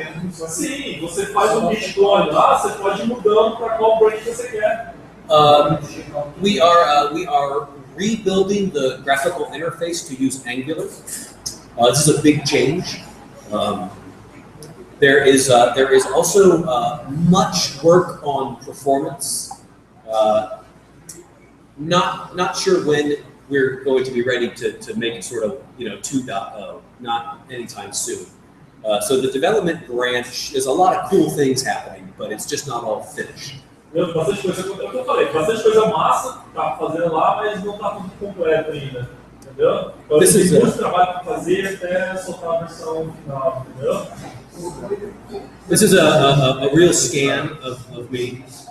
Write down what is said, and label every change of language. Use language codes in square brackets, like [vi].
[pt] Sim, você faz um Git clone lá, você pode ir mudando para qual branch você quer. [en] We are rebuilding the graphical interface to use Angular. This is a big change. There is also much work on performance. Not sure when we're going to be ready to make it sort of 2.0. Not anytime soon. So the development branch, there's a lot of cool things happening, but it's just not all finished. [pt] Bastante coisa, é o que eu falei, bastante coisa massa tá fazendo lá, mas não tá tudo completo ainda, entendeu? Então tem muito trabalho para fazer até soltar a versão final, entendeu? [en] This is a real scan of me.